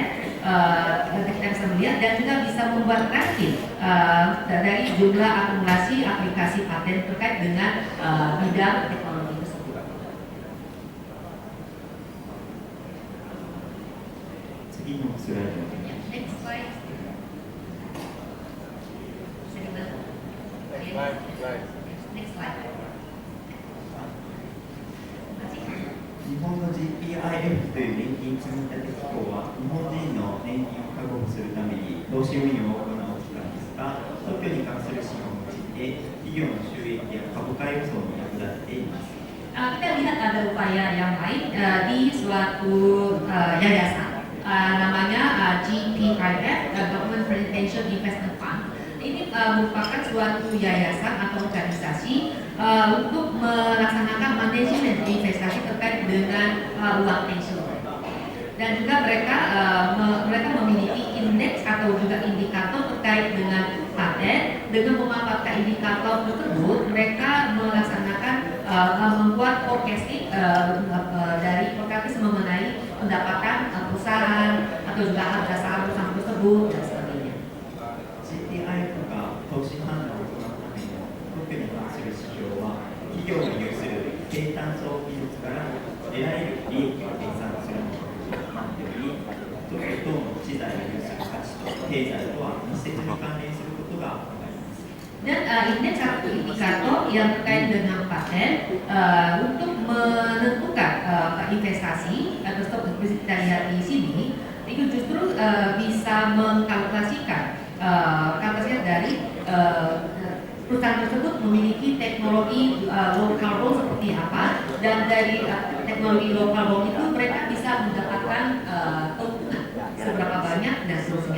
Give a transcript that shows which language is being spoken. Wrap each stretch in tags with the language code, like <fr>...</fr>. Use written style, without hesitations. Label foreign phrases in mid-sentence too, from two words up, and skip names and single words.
<id>Kita bisa melihat dan juga bisa membuat ranking dari jumlah akumulasi aplikasi paten terkait dengan bidang teknologi tersebut.</id> <en>Next slide. Next slide.</en> <ja>日本の GPIF という年金積立機構は、日本人の年金を確保するために投資運用を行う機関ですが、特許に関する資料を用いて、企業の収益や株価予想に役立てています。</ja> <id>Kita lihat ada upaya yang lain di suatu yayasan, namanya GPIF, Government Pension Investment Fund. Ini merupakan suatu yayasan atau organisasi untuk melaksanakan manajemen investasi terkait dengan uang pensiun. Dan juga mereka memiliki indeks atau juga indikator terkait dengan paten. Dengan memanfaatkan indikator tersebut, mereka melaksanakan membuat forecasting dari forecasting mengenai pendapatan perusahaan atau juga harga saham perusahaan tersebut dan sebagainya.</id> <ja>GPIF が投資判断を行うための特許に関する指標は、企業の有する低単層技術から得られる利益を計算するものとなっており、特許等の知財を有する価値と経済とは密接に関連することが分かります。</ja> <id>Dan ini satu indikator yang terkait dengan paten untuk menentukan investasi atau seperti kita lihat di sini itu justru bisa mengkalkulasikan dari perusahaan tersebut memiliki teknologi</id> <en>local roll</en> <id>seperti apa, dan dari teknologi</id> <en>local roll</en> <id>itu mereka bisa mendapatkan keuntungan seberapa banyak dan seterusnya.</id>